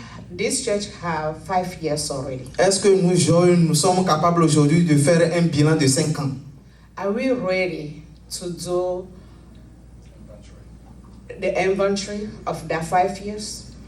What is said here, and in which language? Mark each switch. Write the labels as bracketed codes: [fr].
[en] this church have 5 years already. [fr] Est-ce que nous jeunes, nous sommes capables aujourd'hui de faire un bilan de 5 ans? [en] Are we ready to do the inventory of that 5 years?